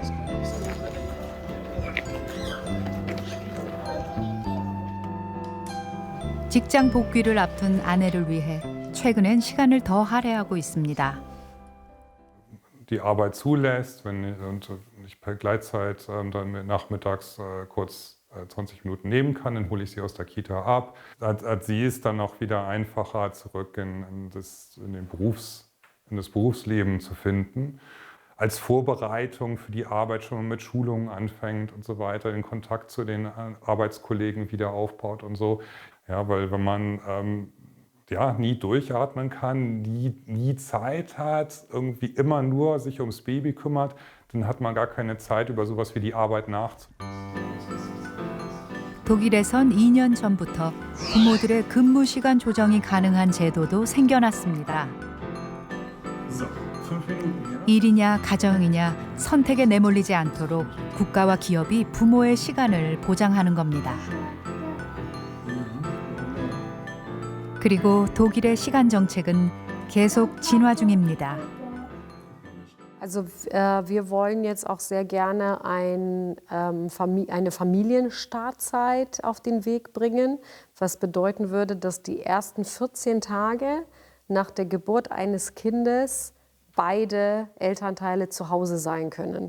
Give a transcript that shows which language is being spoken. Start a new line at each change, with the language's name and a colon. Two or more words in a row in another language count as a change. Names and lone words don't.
Korean: 직장 복귀를 앞둔 아내를 위해 최근엔 시간을 더 할애하고 있습니다.
German: Die Arbeit zulässt, wenn ich per Gleitzeit dann nachmittags kurz 20 Minuten nehmen kann, dann hole ich sie aus der Kita ab. Als sie ist dann auch wieder einfacher zurück in das Berufsleben zu finden. Als Vorbereitung für die Arbeit schon mit Schulungen anfängt und so weiter, den Kontakt zu den Arbeitskollegen wieder aufbaut und so. Ja, weil wenn man nie durchatmen kann, nie Zeit hat, irgendwie immer nur sich ums Baby kümmert, dann hat man gar keine Zeit, über sowas wie die Arbeit nachzudenken.
Korean: 독일에선 2년 전부터 부모들의 근무 시간 조정이 가능한 제도도 생겨났습니다. 일이냐 가정이냐 선택에 내몰리지 않도록 국가와 기업이 부모의 시간을 보장하는 겁니다. 그리고 독일의 시간 정책은 계속 진화 중입니다.
German: Also wir wollen jetzt auch sehr gerne eine Familienstartzeit auf den Weg bringen, was bedeuten würde, dass die ersten 14 Tage nach der Geburt eines Kindes beide Elternteile zu Hause sein können.